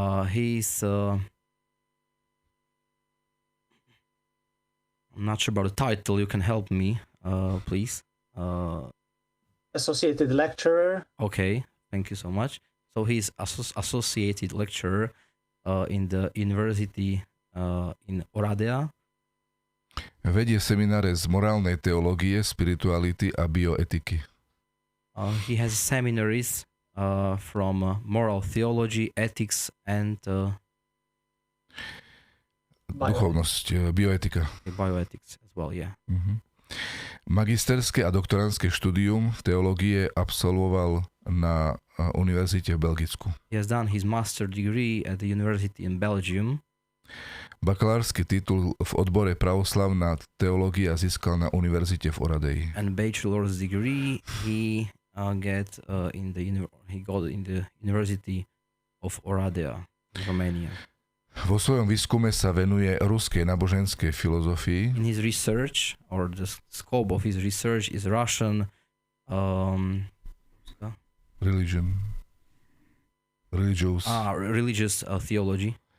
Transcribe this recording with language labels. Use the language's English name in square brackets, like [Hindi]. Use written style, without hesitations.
[English] He is I'm not sure about the title. You can help me, please. Associated lecturer. Okay, thank you so much. So he's associated lecturer in the university in Oradea. [Slovak] Vedie semináre z morálnej teológie, spirituality a bioetiky. [English] He has seminaries from moral theology, ethics, and [Slovak] duchovnosť, bioetika. [English] Bioethics as well, yeah. [Slovak] Magisterské a doktorandské štúdium v teológie absolvoval na univerzite v Belgicku. [English] He has done his master degree at the university in Belgium. [Slovak] Bakalársky titul v odbore pravoslavná teológia získal na univerzite v Oradei. [English] And bachelor's degree he got in the University of Oradea in Romania. [Slovak] Vo svojom výskume sa venuje ruskej náboženskej filozofii. [English] In his research, or the scope of his research is Russian religious theology.